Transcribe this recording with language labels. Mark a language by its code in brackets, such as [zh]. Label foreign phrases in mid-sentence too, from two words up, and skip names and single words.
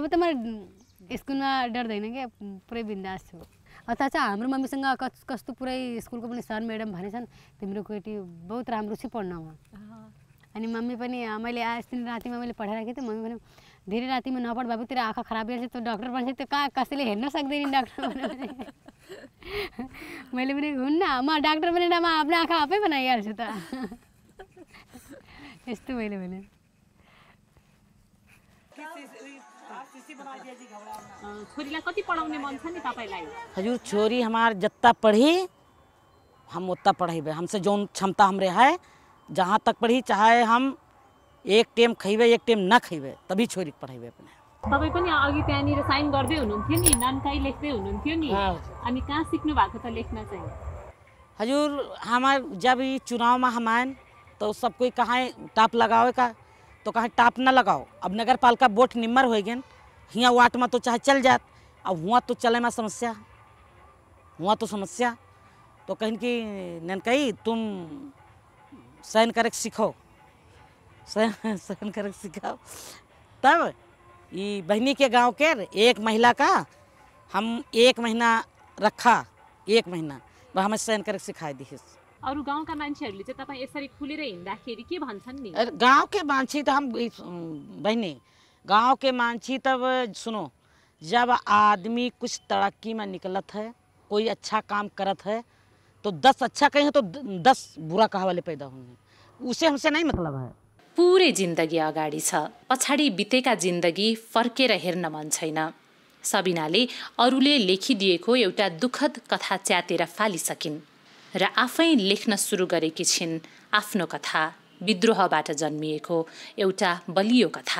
[ne] त म स्कुलमा डर्दैन क्या पुरै बिन्दास छु अथवा चाहिँ हाम्रो मम्मीसँग कस्तो पुरै स्कुलको पनि सर म्याडम भनेछन् तिम्रो केटी बहुत राम्रो छ पढ्नमा अनि मम्मी पनि मैले अस्ति रातिमा मैले पढाइराखेको थिएँ मम्मी पनि धेरै रातिमा नपढ बाबु तेरो आँखा खराब भइहाल्छ त्यो डक्टर बन्छ त्यो कसैले हेर्न सक्दैन डक्टर मैले पनि हुन्न म डाक्टर बनेर म आफ्नो आँखा आफै बनाइहाल्छु त यस्तो मैले भने छोरीलाई कति पढाउने मन छ नि तपाईलाई [awa] हजुर छोरी हमार जितना पढ़ी हम उतना पढ़ेबे हमसे जौन क्षमता हमरे है जहाँ तक पढ़ी चाहे हम एक टाइम खइबे एक टाइम न खइबे तभी छोरी पढ़ेबे अपने [ne] तपाईँ पनि अघि त्यहाँनिर साइन गर्दै हुनुहुन्थ्यो नि ननकाई लेख्दै हुनुहुन्थ्यो नि अनि कहाँ सिक्नु भएको त लेख्न चाहिँ [awa] हजूर हमार जब ये चुनाव में हम आए तो सब कोई कहाँ टाप लगाओ का तो कहाँ टाप न लगाओ अब नगर पालिका वोट निम्बर हो गए हियाँ वाट में तो चाहे चल जात अब हुआ तो चले में समस्या हुआ तो समस्या तो कहीं कि ननकई तुम साइन करे सीखो साइन करे सीखाओ तब ये बहनी के गांव के एक महिला का हम 1 महीना रखा 1 महीना वह हमें साइन करे सिखाई दी [ne] अरू गाउँका मान्छेहरूले चाहिँ तपाईँ यसरी खुलेर हिँड्दाखेरि के भन्छन् नि [awa] गांव के मान्छे तो हम बहनी गांव के मान्छे तब सुनो जब आदमी कुछ तरक्की में निकलत है कोई अच्छा काम करत है तो 10 अच्छा कहें तो 10 बुरा कहा वाले पैदा होंगे उसे हमसे नहीं मतलब है [ne] पुरै जिन्दगी अगाडि छ पछाडि बितेका जिन्दगी फर्केर हेर्न मन छैन सबिनाले अरूले लेखिदिएको एउटा दुःखद कथा च्यातेर फालिसकिन् र आफै लेख्न सुरु गरेकी छिन् आफ्नो कथा विद्रोहबाट जन्मिएको एउटा बलियो कथा